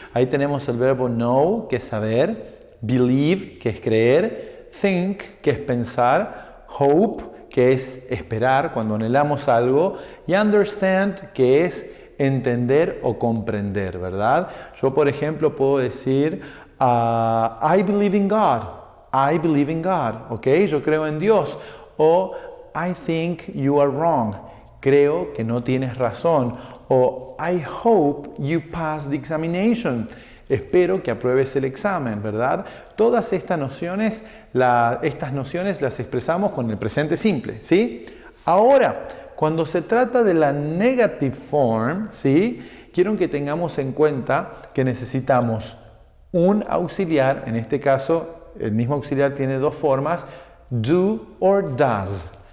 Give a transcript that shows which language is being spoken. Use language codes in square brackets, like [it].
[es] Ahí tenemos el verbo know, que es saber, believe, que es creer, think, que es pensar, hope, que es esperar cuando anhelamos algo, y understand, que es entender o comprender, ¿verdad? Yo, por ejemplo, puedo decir [en] I believe in God. I believe in God, ¿ok? [es] Yo creo en Dios. [en] O I think you are wrong. [es] Creo que no tienes razón. [en] O I hope you pass the examination. [es] Espero que apruebes el examen, ¿verdad? Todas estas nociones las expresamos con el presente simple, ¿sí? Ahora, cuando se trata de la negative form, ¿sí? Quiero que tengamos en cuenta que necesitamos un auxiliar, en este caso el mismo auxiliar tiene dos formas, do or does.